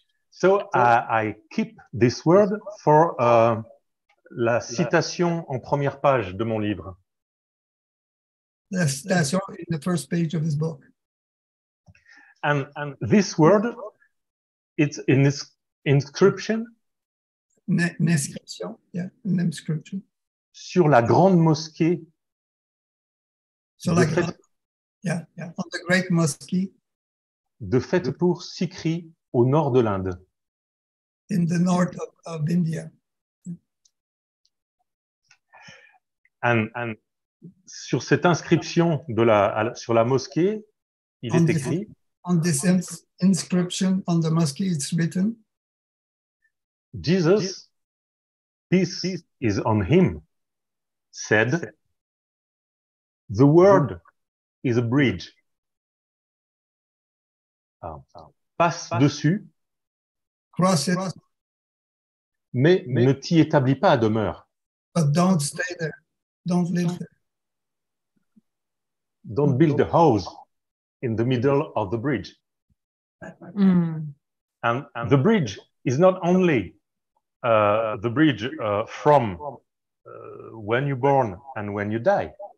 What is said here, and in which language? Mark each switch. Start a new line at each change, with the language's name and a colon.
English: So I keep this word for
French: la citation en première page de mon livre. La citation
English: in the first page of his book. And this word, it's in this inscription.
French: Une inscription, yeah, une inscription. Sur la grande mosquée. Sur la grande,
English: yeah, on the great mosque.
French: De Faitepur Sikri, au nord de l'Inde.
English: In the north of India.
French: And sur cette inscription sur la mosquée, il est écrit.
English: On this inscription on the mosque, it's written. Jesus, peace is on him, said, the word is a bridge.
French: Passe dessus,
English: Cross it,
French: mais ne t'y établis pas à demeure.
English: but don't stay there. Don't live there. Don't build a house in the middle of the bridge. Mm. And the bridge is not only the bridge from when you're born and when you die.